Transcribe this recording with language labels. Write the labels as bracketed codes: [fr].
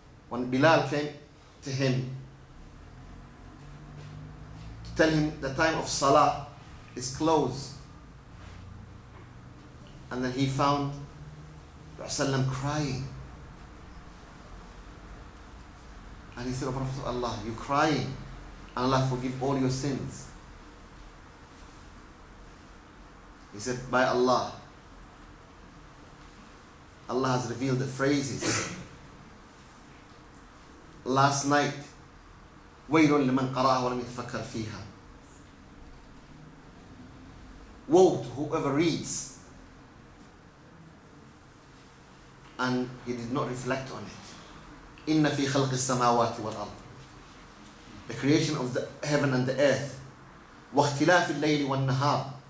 [en] When Bilal came to him to tell him the time of Salah is close, and then he found Rasulullah crying, and he said, "O Prophet of Allah, you're crying, and Allah forgive all your sins." He said, "By Allah, Allah has revealed the phrases. Last night, [ar] وَيْلٌ لِمَنْ قَرَأَهَا وَلَمْ يَتَفَكَّرْ فِيهَا. [en] Woe to whoever reads and he did not reflect on it. [ar] إِنَّ فِي خَلْقِ السَّمَاوَاتِ وَالْأَرْضِ. [en] The creation of the heaven and the earth. [ar] وَاخْتِلَافِ اللَّيْلِ وَالنَّهَارِ.